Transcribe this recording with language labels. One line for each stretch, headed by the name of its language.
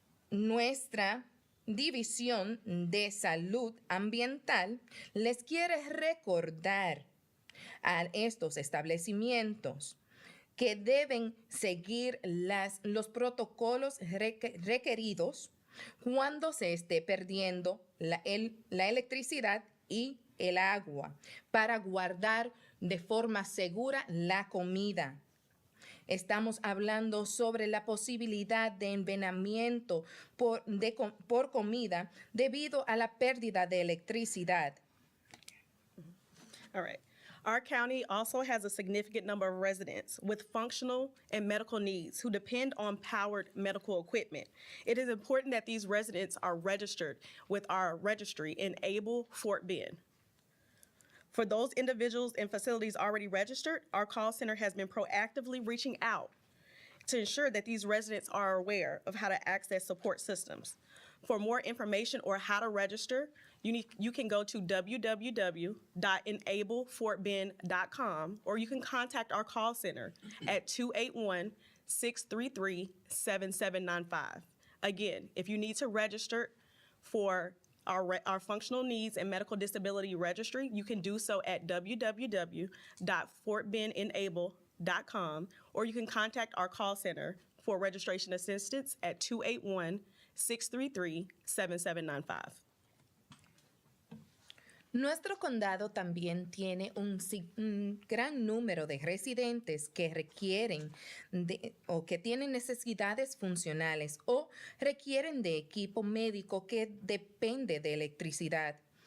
Spanish: Nuestra División de Salud Ambiental les quiere recordar a estos establecimientos que deben seguir los protocolos requeridos cuando se esté perdiendo la electricidad y el agua, para guardar de forma segura la comida. Estamos hablando sobre la posibilidad de envenenamiento por comida debido a la pérdida de electricidad.
English: All right. Our county also has a significant number of residents with functional and medical needs who depend on powered medical equipment. It is important that these residents are registered with our registry in Able, Fort Bend. For those individuals and facilities already registered, our call center has been proactively reaching out to ensure that these residents are aware of how to access support systems. For more information or how to register, you can go to www.enablefortbend.com, or you can contact our call center at 281-633-7795. Again, if you need to register for our functional needs and medical disability registry, you can do so at www.fortbendenable.com, or you can contact our call center for registration assistance at 281-633-7795.
Spanish: Nuestro condado también tiene un gran número de residentes que requieren o que tienen necesidades funcionales o requieren de equipo médico que depende de electricidad.